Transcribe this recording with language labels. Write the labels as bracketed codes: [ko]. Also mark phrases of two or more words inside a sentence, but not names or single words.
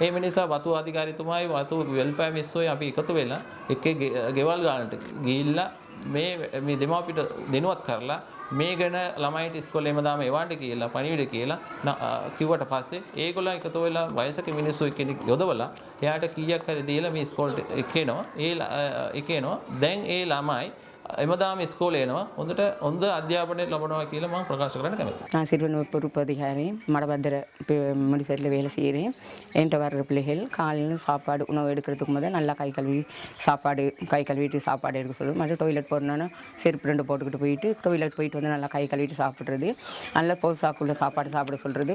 [si] ඒ නිසා වතු අධිකාරිතුමායි වතු වෙල්ෆෙයාර් මිනිස්සුයි අපි එකතු වෙලා එකේ ගෙවල් ගන්නට ගිහිල්ලා මේ දෙමාපිට දෙනුවත් කරලා මේ ගැන ළමයිට ඉස්කෝලේ හැමදාම එවන්න කියලා පණිවිඩ කියලා කිව්වට පස්සේ ඒගොල්ලෝ එකතු වෙලා වයසක මිනිස්සු කෙනෙක් යොදවලා එයාට කීයක් හරි දීලා මේ ඉස්කෝලේට එනවා. දැන් ඒ ළමයි එමදාම ඉස්කෝලේ එනවා. හොඳ අධ්‍යාපනය ලබනවා කියලා මම ප්‍රකාශ කරන්න කැමතියි. [ta] நான் சிறுவனூர் பொறுப்பு அதிகாரி மடபத்திர முடிசரில் வேலை செய்கிறேன். என்கிட்ட வர்ற பிள்ளைகள் காலையில் சாப்பாடு உணவு எடுக்கிறதுக்கு முதல் நல்லா கை கழுவிட்டு சாப்பாடு எடுக்க சொல்லுவோம். மற்ற டொய்லெட் போடணுன்னா செருப்பு 2 போட்டுக்கிட்டு போயிட்டு டொய்லெட் போயிட்டு வந்து நல்லா கை கழுவிட்டு சாப்பிட்றது, நல்லா போசாக்குள்ள சாப்பாடு சாப்பிட சொல்கிறது.